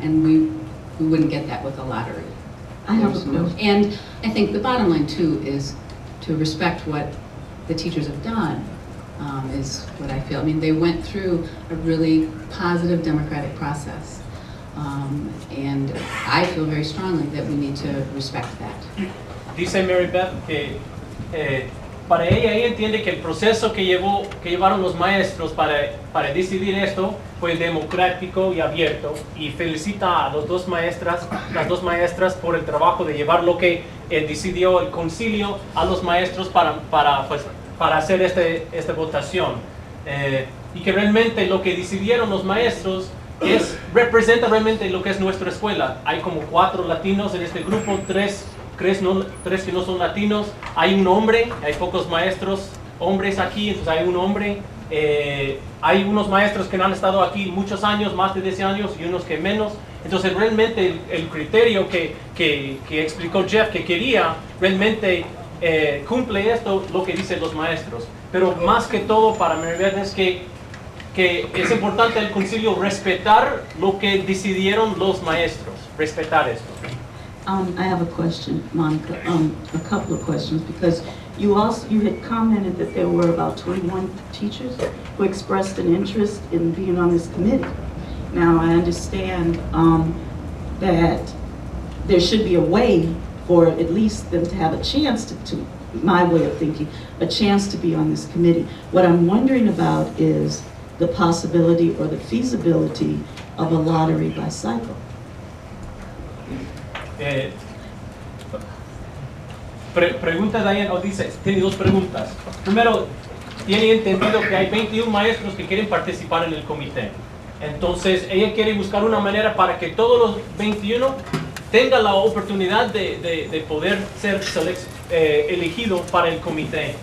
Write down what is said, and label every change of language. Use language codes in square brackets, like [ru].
[en] And we wouldn't get that with a lottery. And I think the bottom line too is to respect what the teachers have done, is what I feel. I mean, they went through a really positive democratic process. And I feel very strongly that we need to respect that. [es] Dice Mary Beth que para ella entiende que el proceso que llevaron los maestros para decidir esto fue democrático y abierto, y felicita a las dos maestras por el trabajo de llevar lo que decidió el concilio a los maestros para hacer esta votación, y que realmente lo que decidieron los maestros representa realmente lo que es nuestra escuela. Hay como 4 latinos en este grupo, 3 que no son latinos, hay un hombre, hay pocos maestros hombres aquí, entonces hay un hombre, hay unos maestros que no han estado aquí muchos años, más de 10 años, y unos que menos. Entonces realmente el criterio que explicó Jeff que quería, realmente cumple esto, lo que dicen los maestros. Pero más que todo para Maribeth es que es importante el concilio respetar lo que decidieron los maestros, respetar esto. [en] I have a question, Monica, a couple of questions, because you had commented that there were about 21 teachers who expressed an interest in being on this committee. Now, I understand that there should be a way for at least them to have a chance to, my way of thinking, a chance to be on this committee. What I'm wondering about is the possibility or the feasibility of a lottery by cycle. [es] Pregunta Diane, tiene 2 preguntas. Primero, tiene entendido que hay 21 maestros que quieren participar en el comité. Entonces, ella quiere buscar una manera para que todos los 21 tengan la oportunidad de poder ser elegido para el comité.